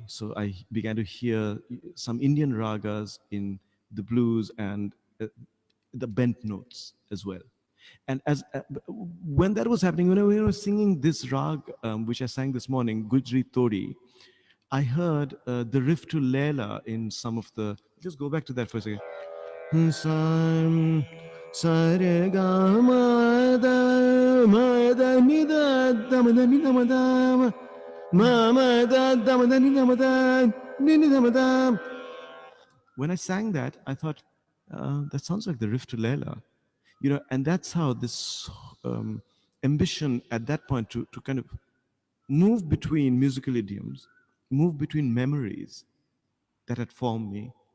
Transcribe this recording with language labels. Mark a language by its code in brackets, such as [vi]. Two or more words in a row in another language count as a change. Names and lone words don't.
[en] So I began to hear some Indian ragas in the blues and the bent notes as well. And as when that was happening, when I was singing this rag, which I sang this morning, Gujri Todi, I heard the riff to Leila in some of the. Just go back to that for a second. Sa re ga ma da ni da ni da ma da ma da ni da ma da ni da ma da. When I sang that, I thought that sounds like the riff to Leila, and that's how this ambition at that point to kind of move between musical idioms, move between memories that had formed me,